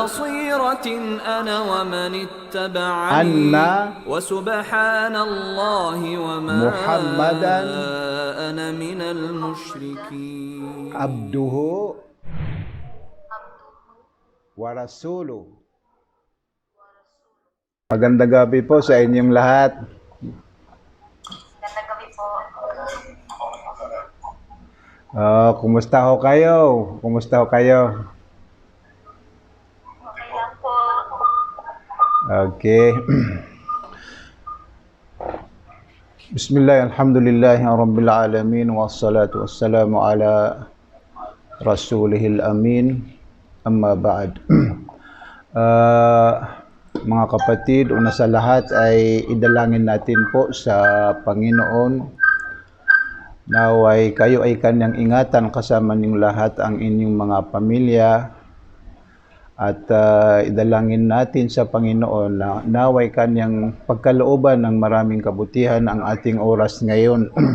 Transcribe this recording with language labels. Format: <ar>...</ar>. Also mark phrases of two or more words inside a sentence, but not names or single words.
<ar>بصيرة أنا ومن اتبعني anna وسبحان الله وما Muhammadan أنا من المشركين. عبده ورسوله.</ar> <tl>Magandang gabi po sa inyong lahat. Ganda gabi po. Kumusta ho kayo? Kumusta ho kayo? Okay lang po.</tl> <ar>Okay. بسم الله، الحمد لله رب العالمين، والصلاة والسلام على رسوله الأمين، أما بعد.</ar> <tl>Mga kapatid, una sa lahat ay idalangin natin po sa Panginoon naway kayo ay kanyang ingatan kasama ning lahat ang inyong mga pamilya. At idalangin natin sa Panginoon na naway kanyang pagkalooban ng maraming kabutihan ang ating oras ngayon.</tl>